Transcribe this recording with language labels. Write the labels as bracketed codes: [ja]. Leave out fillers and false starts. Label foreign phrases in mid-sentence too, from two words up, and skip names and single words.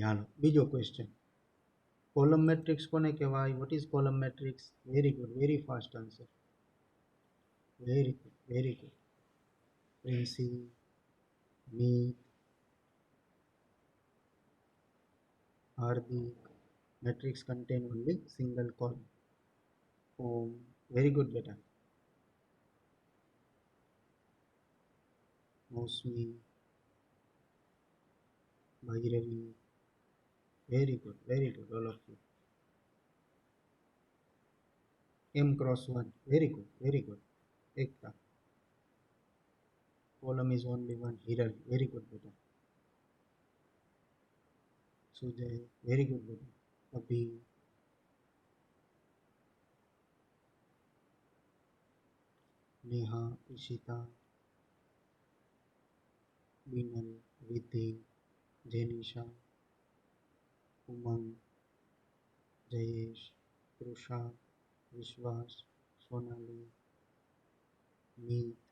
[gu] હાલો, બીજો ક્વેશ્ચન. [en] column matrix [gu] કોને કહેવાય? [en] what is column matrix? very good, very fast answer. very good, very good. પ્રિન્સી, મીત, હાર્દિક. મેટ્રિક્સ contain only single column. ઓમ, very good બેટા. મૌસમી, ભૈરવી, very good all of you. m×1, very good. એકતા, column is only one. હિરલ, very good બેટા. સુજય, very good બેટા. અભી, નેહા, ઈશિતા, બીનલ, વિધિ, જેનિશા, ઉમંગ, જયેશ, તૃષા, વિશ્વાસ, સોનાલી, મીત,